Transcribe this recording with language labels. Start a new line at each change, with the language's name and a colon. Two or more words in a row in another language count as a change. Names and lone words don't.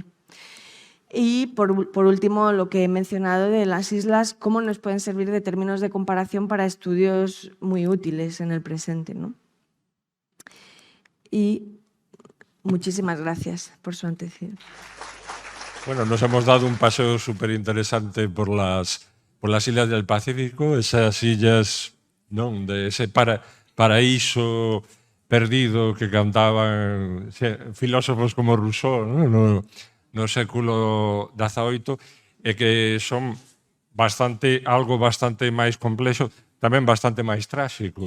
Spanish: Y por último, lo que he mencionado de las islas, cómo nos pueden servir de términos de comparación para estudios muy útiles en el presente, ¿no? Y muchísimas gracias por su atención. Bueno, nos hemos dado un paseo súper interesante por las islas del Pacífico, esas illas, non, de ese paraíso perdido que cantaban filósofos como Rousseau, non?
Galician: No século XVIII, e que son algo bastante máis complexo, tamén bastante máis tráxico.